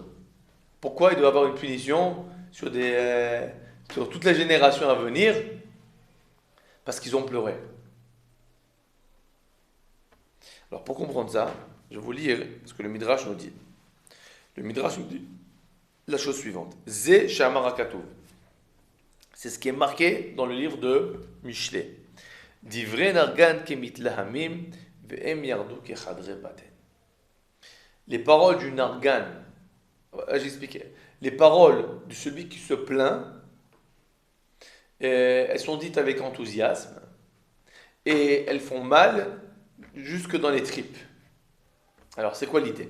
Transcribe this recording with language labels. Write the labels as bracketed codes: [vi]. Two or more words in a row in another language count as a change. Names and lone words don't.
[fr] Pourquoi il doit y avoir une punition sur toutes les générations à venir? Parce qu'ils ont pleuré. Alors pour comprendre ça, je vais vous lire ce que le Midrash nous dit. Le Midrash nous dit la chose suivante. [he] זה שאמר הכתוב. [fr] C'est ce qui est marqué dans le livre de Mishlei. [he] דברי נרגן כמתלהמים והם ירדו חדרי בטן. [fr] Les paroles du nargan, j'expliquais, les paroles de celui qui se plaint, elles sont dites avec enthousiasme et elles font mal jusque dans les tripes. Alors, c'est quoi l'idée?